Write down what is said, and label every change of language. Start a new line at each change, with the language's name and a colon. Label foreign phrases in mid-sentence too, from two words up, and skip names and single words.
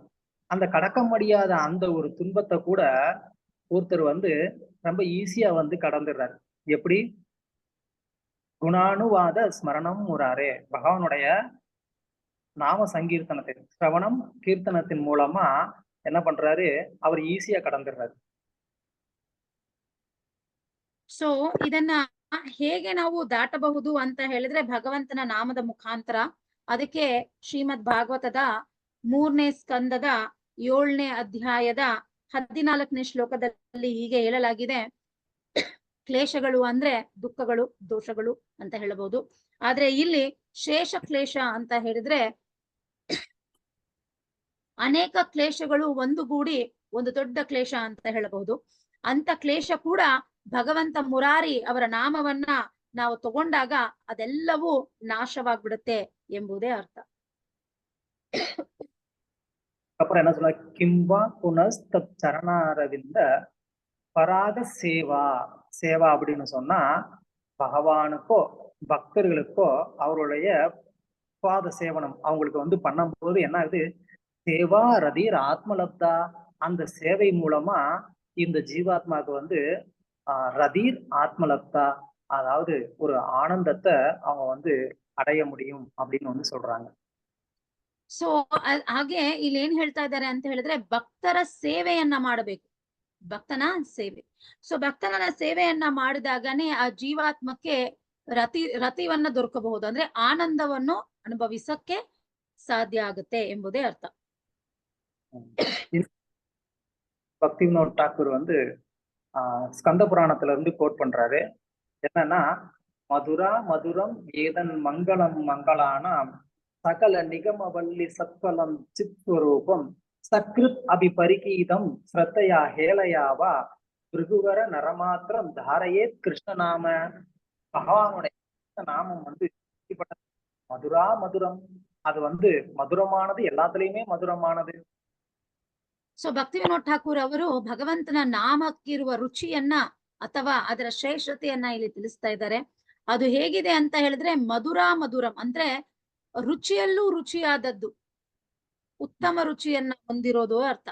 Tamil: அந்த கடக்க முடியாத அந்த ஒரு துன்பத்தை கூட ஒருத்தர் வந்து ரொம்ப ஈஸியா வந்து கடந்துடுறாரு. எப்படி?
Sanskrit: गुणानुवाद स्मरणं मुरारेः,
Tamil: பகவானுடைய நாம சங்கீர்த்தனத்தை சிரவணம் கீர்த்தனத்தின் மூலமா என்ன பண்றாரு, அவர் ஈஸியா கடந்துடுறாரு.
Kannada: ಸೊ ಇದನ್ನ ಹೇಗೆ ನಾವು ದಾಟಬಹುದು ಅಂತ ಹೇಳಿದ್ರೆ ಭಗವಂತನ ನಾಮದ ಮುಖಾಂತರ. ಅದಕ್ಕೆ ಶ್ರೀಮದ್ ಭಾಗವತದ 3ನೇ ಸ್ಕಂದದ 7ನೇ ಅಧ್ಯಾಯದ 14ನೇ ಶ್ಲೋಕದಲ್ಲಿ ಹೀಗೆ ಹೇಳಲಾಗಿದೆ, ಕ್ಲೇಶಗಳು ಅಂದ್ರೆ ದುಃಖಗಳು, ದೋಷಗಳು ಅಂತ ಹೇಳಬಹುದು. ಆದ್ರೆ ಇಲ್ಲಿ ಶೇಷ ಕ್ಲೇಶ ಅಂತ ಹೇಳಿದ್ರೆ ಅನೇಕ ಕ್ಲೇಶಗಳು ಒಂದುಗೂಡಿ ಒಂದು ದೊಡ್ಡ ಕ್ಲೇಶ ಅಂತ ಹೇಳಬಹುದು. ಅಂತ ಕ್ಲೇಶ ಕೂಡ ಭಗವಂತ ಮುರಾರಿ ಅವರ ನಾಮವನ್ನ ನಾವು ತಗೊಂಡಾಗ ಅದೆಲ್ಲವೂ ನಾಶವಾಗ್ಬಿಡುತ್ತೆ ಎಂಬುದೇ ಅರ್ಥ.
Tamil: அப்புறம் என்ன சொல்ல,
Sanskrit: किम्वा पुनस्तत् चरणारविन्द पराग सेवा.
Tamil: சேவா அப்படின்னு சொன்னா பகவானுக்கோ பக்தர்களுக்கோ அவருடைய பாத சேவனம் அவங்களுக்கு வந்து பண்ணும்போது என்ன ஆகுது,
Sanskrit: सेवा रतिर् आत्मलब्धा.
Tamil: அந்த சேவை மூலமா இந்த ஜீவாத்மாவுக்கு வந்து
Sanskrit: रतिर् आत्मलब्धा,
Tamil: அதாவது ஒரு ஆனந்தத்தை அவங்க வந்து அடைய முடியும் அப்படின்னு வந்து சொல்றாங்க.
Kannada: ಸೊ ಹಾಗೆ ಇಲ್ಲಿ ಏನ್ ಹೇಳ್ತಾ ಇದ್ದಾರೆ ಅಂತ ಹೇಳಿದ್ರೆ ಭಕ್ತರ ಸೇವೆಯನ್ನ ಮಾಡಬೇಕು, ಭಕ್ತನ ಸೇವೆ. ಸೊ ಭಕ್ತನ ಸೇವೆಯನ್ನ ಮಾಡಿದಾಗನೇ ಆ ಜೀವಾತ್ಮಕ್ಕೆ ರತಿವನ್ನ ದೊರಕಬಹುದು, ಅಂದ್ರೆ ಆನಂದವನ್ನು ಅನುಭವಿಸಕ್ಕೆ ಸಾಧ್ಯ ಆಗುತ್ತೆ ಎಂಬುದೇ ಅರ್ಥ.
Tamil: பக்தி வினோத் டாக்கூர் வந்து ஸ்கந்த புராணத்துல இருந்து கோட் பண்றாரு.
Sanskrit: என்னன்னா, मधुर मधुरम् एतन् मङ्गलं मङ्गलानां सकल निगमवल्ली सत्फलं चित्स्वरूपम् सकृदपि परिगीतं श्रद्धया हेलया वा भृगुवर नरमात्रं तारयेत् कृष्णनाम.
Tamil: பகவானுடைய நாமம் வந்து
Sanskrit: मधुर मधुरम्,
Tamil: அது வந்து மதுரமானது, எல்லாத்துலயுமே மதுரமானது.
Kannada: ಸೊ ಭಕ್ತಿ ವಿನೋದ್ ಠಾಕೂರ್ ಅವರು ಭಗವಂತನ ನಾಮಕ್ಕಿರುವ ರುಚಿಯನ್ನ ಅಥವಾ ಅದರ ಶ್ರೇಷ್ಠತೆಯನ್ನ ಇಲ್ಲಿ ತಿಳಿಸ್ತಾ ಇದ್ದಾರೆ. ಅದು ಹೇಗಿದೆ ಅಂತ ಹೇಳಿದ್ರೆ
Sanskrit: ಮಧುರ ಮಧುರಂ
Kannada: ಅಂದ್ರೆ ರುಚಿಯಲ್ಲೂ ರುಚಿಯಾದದ್ದು, ಉತ್ತಮ ರುಚಿಯನ್ನ ಹೊಂದಿರೋದು ಅರ್ಥ.